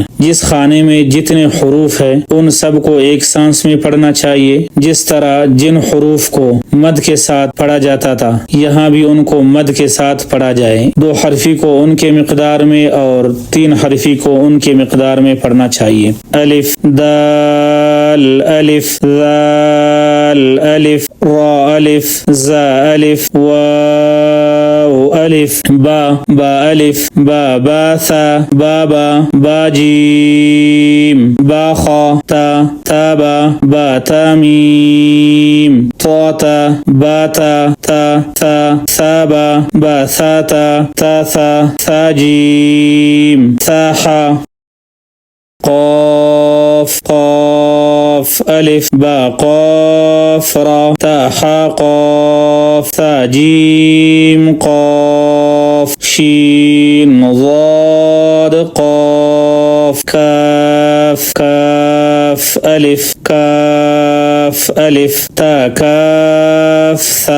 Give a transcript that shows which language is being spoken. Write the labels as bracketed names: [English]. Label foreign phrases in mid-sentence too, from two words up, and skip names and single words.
[Urdu] جس خانے میں جتنے حروف ہیں ان سب کو ایک سانس میں پڑھنا چاہیے، جس طرح جن حروف کو مد کے ساتھ پڑھا جاتا تھا یہاں بھی ان کو مد کے ساتھ پڑھا جائے۔ 2 حرفی کو ان کے مقدار میں اور 3 حرفی کو ان کے مقدار میں پڑھنا چاہیے۔ الف، دال، الف، ذال، الف، را، الف، زا، الف، واو، الف، با، با، الف، با، با، ثا، بابا، با، جیم، با، خا، تا، تابا، با، تا، میم، طا، تا، با، تا، تا، ثا، ثابا، با، ثا، تا، تا، ثا، ثا، جیم، ثا، حا، قاف، قاف، الف، با، قاف، را، تا، حا، قاف، ثا، جیم، قاف، شین، ضاد، قاف، کاف، کاف، الف، کاف، الف، تا، کاف، ثا،